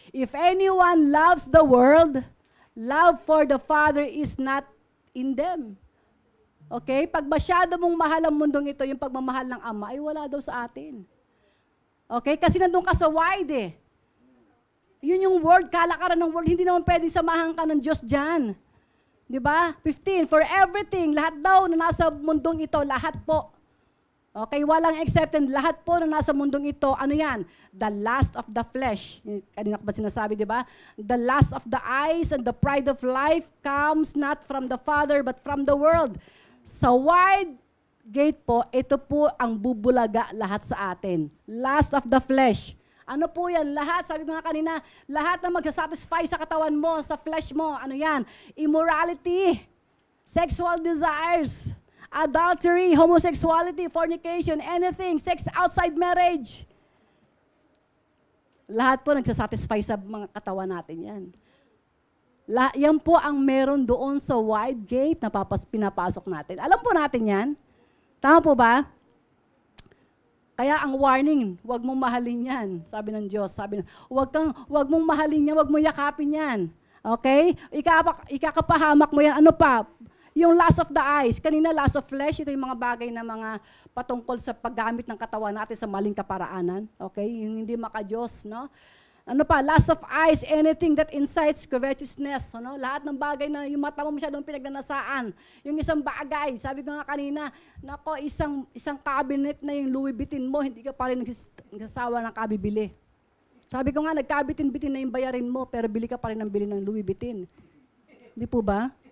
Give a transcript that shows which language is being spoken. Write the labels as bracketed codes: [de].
[en] If anyone loves the world, love for the Father is not in them. Okay? [tl] Pag masyado mong mahal ang mundong ito, yung pagmamahal ng Ama, ay wala daw sa atin. Okay? Kasi nandun ka sa wide eh. Yun yung world, kalakaran ng world, hindi naman pwedeng samahan ka ng Diyos dyan. Di ba? 15, for everything, lahat daw na nasa mundong ito, lahat po. Okay, walang exception, lahat po na nasa mundong ito, ano yan? [en] The lust of the flesh. [tl] Kanina ko ba sinasabi, di ba? [en] The lust of the eyes and the pride of life comes not from the Father but from the world. [tl] Sa wide gate po, ito po ang bubulaga lahat sa atin. [en] Lust of the flesh. [tl] Ano po yan? Lahat, sabi ko nga kanina, lahat na magsasatisfy sa katawan mo, sa flesh mo, ano yan? [en] Immorality, sexual desires, adultery, homosexuality, fornication, anything, sex outside marriage. [tl] Lahat po nagsasatisfy sa mga katawan natin yan. Yan po ang meron doon sa wide gate na pinapasok natin. Alam po natin yan. Tama po ba? Kaya ang warning, huwag mong mahalin yan. Sabi ng Diyos, huwag mong mahalin yan, huwag mong yakapin yan. Okay? Ikakapahamak mo yan. Ano pa? Yung [en] lust of the eyes, [tl] kanina [en] lust of flesh, [tl] ito yung mga bagay na mga patungkol sa paggamit ng katawan natin sa maling kaparaanan. Okay? Yung hindi maka-Diyos, no? Ano pa? [en] Lust of eyes, anything that incites covetousness. [tl] Ano? Lahat ng bagay na yung mata mo masyadong pinagnanasaan. Yung isang bagay, sabi ko nga kanina, nako, isang cabinet na yung Louis Vuitton mo, hindi ka pa rin nagsasawa ng kabibili. Sabi ko nga, nagkabitin-bitin na yung bayarin mo, pero bili ka pa rin ng bili ng Louis Vuitton. Hindi po ba?